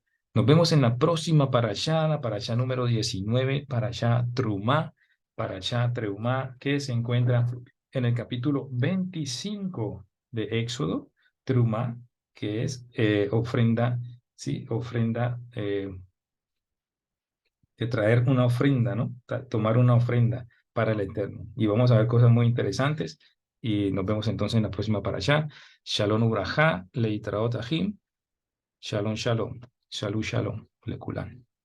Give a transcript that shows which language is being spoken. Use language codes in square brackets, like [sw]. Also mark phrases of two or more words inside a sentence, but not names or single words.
[es] Nos vemos en la próxima parashá, la parashá número 19, parashá Treumá, que se encuentra en el capítulo 25 de Éxodo, Trumá, que es ofrenda, sí, ofrenda, de traer una ofrenda, ¿no? Tomar una ofrenda para el Eterno. Y vamos a ver cosas muy interesantes y nos vemos entonces en la próxima parashá. [he] שלום וברכה, להתראות אחים. שלום, שלום. שלום, שלום. לכולן.